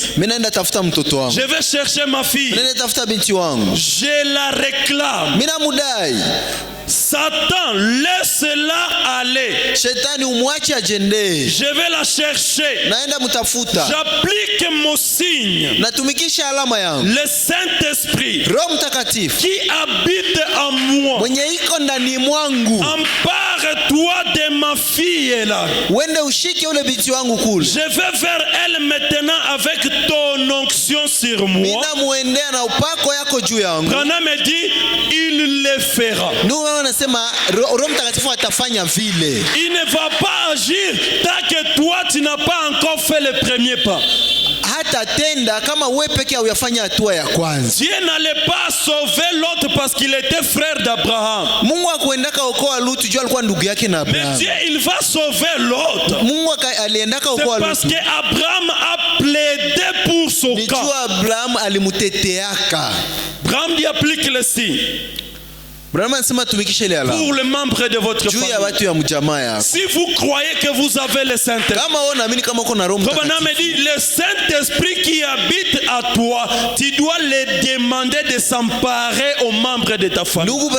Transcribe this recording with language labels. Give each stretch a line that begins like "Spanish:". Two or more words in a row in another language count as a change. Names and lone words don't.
French: Je vais chercher ma fille. Je la réclame. Satan, laisse-la aller. Je vais la chercher. J'applique mon signe,
Swahili: natumikisha alama yangu,
French: le Saint-Esprit
Swahili: Roho Mtakatifu
French: qui habite en moi,
Swahili: mwenye iko ndani mwangu,
French: empare-toi de ma fille là.
Swahili: Wende ushike ule binti wangu kule.
French: Je vais vers elle maintenant avec ton onction sur moi.
Swahili: Mina muendea na upako yako juu yangu.
French: Branham me dit il le fera.
Swahili: Ndio wanasema Roho Mtakatifu atafanya vile.
French: Il ne va pas agir tant que toi tu n'as pas encore fait le premier pas.
Swahili: Hata tenda kama wewe peke yako uyafanya hatua ya kwanza.
French: Dieu n'allait pas sauver l'autre parce qu'il était frère d'Abraham.
Swahili: Mungu akuendaka okoa Lutu juu alikuwa ndugu yake na Abraham.
French: Mais Dieu il va sauver l'autre.
Swahili: Mungu aliendaka okoa Lutu.
French: C'est parce que Abraham a plaidé pour son cas.
Swahili: Nijua Abraham alimuteteaka.
French: Abraham dit applique le signe. Pour le membre de votre famille. Si vous croyez que vous avez le Saint-Esprit, le Saint-Esprit qui habite à toi, tu dois le demander de s'emparer aux membres de ta famille.